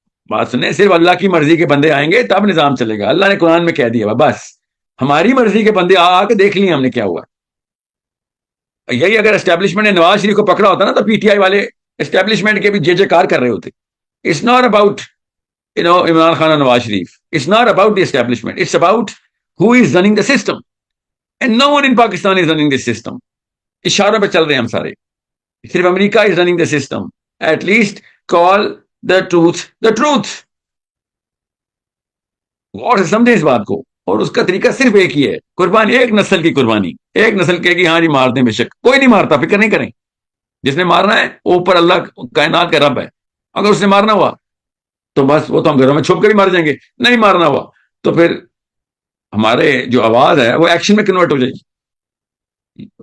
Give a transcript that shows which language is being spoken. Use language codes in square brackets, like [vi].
[ur] بات سنیں، صرف اللہ کی مرضی کے بندے آئیں گے تب نظام چلے گا. اللہ نے قرآن میں کہہ دیا بس ہماری مرضی کے بندے آ کے دیکھ لیے ہم نے کیا ہوا. یہی اگر اسٹیبلشمنٹ نے نواز شریف کو پکڑا ہوتا نا تو پی ٹی آئی والے اسٹیبلشمنٹ کے بھی جے جے کار کر رہے ہوتے. [en] It's not about Imran Khan اور Nawaz Sharif. It's not about the establishment. It's about who is running the system. And no one in Pakistan is running this system. [ur] اشاروں پہ چل رہے ہیں ہم سارے. [en] صرف امریکہ is running the system. At least call the truth the truth. [ur] غور سے سمجھیں اس بات کو. اور اس کا طریقہ صرف ایک ہی ہے، قربانی، ایک نسل کی قربانی. ایک نسل کہے گی ہاں جی مار دیں، بے شک کوئی نہیں مارتا، فکر نہیں کریں. جس نے مارنا ہے اوپر اللہ کائنات کا رب ہے. اگر اس نے مارنا ہوا تو بس وہ تو ہم گھروں میں چھپ کے بھی مار جائیں گے. نہیں مارنا ہوا تو پھر ہمارے جو آواز ہے وہ ایکشن میں کنورٹ ہو جائے گی.